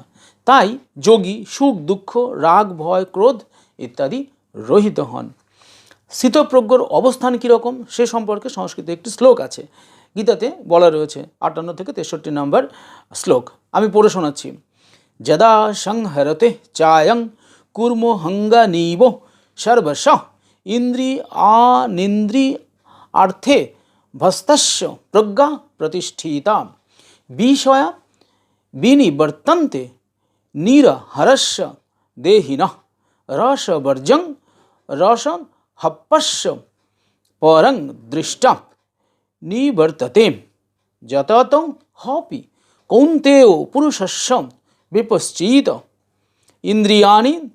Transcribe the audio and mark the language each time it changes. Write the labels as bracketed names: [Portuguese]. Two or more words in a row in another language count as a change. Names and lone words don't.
[Bangla] তাই যোগী সুখ, দুঃখ, রাগ, ভয়, ক্রোধ ইত্যাদি রহিত হন। স্থিতপ্রজ্ঞর অবস্থান কীরকম সে সম্পর্কে সংস্কৃতে একটি শ্লোক আছে, গীতাতে বলা রয়েছে 58 থেকে 63 নম্বর শ্লোক। আমি পড়ে শোনাচ্ছি। [Sanskrit] যদা সংহরতে চায়ং কুর্মো হঙ্গানীব সর্বশ ইন্দ্রিয়ানিন্দ্রিয়ার্থে ভস্তস্য প্রজ্ঞা প্রতিষ্ঠিতা বিষয়া বিনিবর্তন্তে নিরহরস্য দেহিনঃ রসবর্জং রসহপস্য পরং দৃষ্টা নিবর্ততে যতত হপি কৌন্তেয় পুরুষস্য বিপশ্চিত ইন্দ্রিয়াণি